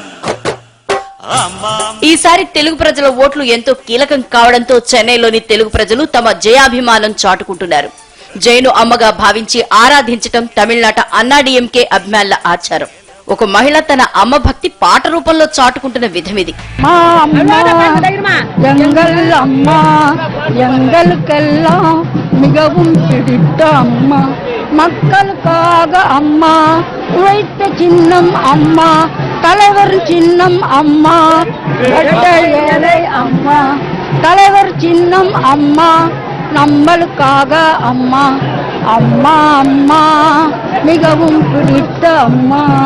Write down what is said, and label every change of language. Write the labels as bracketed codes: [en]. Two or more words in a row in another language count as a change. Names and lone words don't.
[te] ఈసారి తెలుగు ప్రజల ఓట్లు ఎంతో కీలకం కావడంతో చెన్నైలోని తెలుగు ప్రజలు తమ జయాభిమానం చాటుకుంటున్నారు. జైను అమ్మగా భావించి ఆరాధించటం తమిళనాట అన్నాడీఎంకే అభిమానుల ఆచారం. ఒక మహిళ తన అమ్మ భక్తి పాట రూపంలో చాటుకుంటున్న విధమిది. [ta] மக்களுக்காக அம்மா உழைத்த சின்னம் அம்மா, தலைவர் சின்னம் அம்மா, ஏழை அம்மா, தலைவர் சின்னம் அம்மா, நம்மளுக்காக அம்மா, அம்மா அம்மா மிகவும் பிடித்த அம்மா,